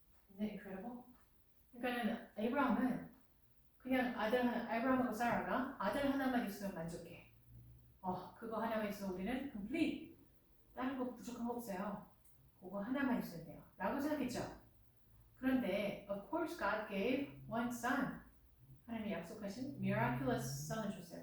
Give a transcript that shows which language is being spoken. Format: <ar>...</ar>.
<en>Isn't that incredible?</en> <ko>그러니까는 에이브라함은 그냥 아브라함하고 사라가 아들 하나만 있으면 만족해. 그거 하나만 있으면 우리는 complete. 다른 거 부족한 거 없어요. 그거 하나만 있으면 돼요. 라고 생각했죠. 그런데</ko> <en>of course God gave one son.</en> <ko>하나님이 약속하신 miraculous son을 줬어요.</ko>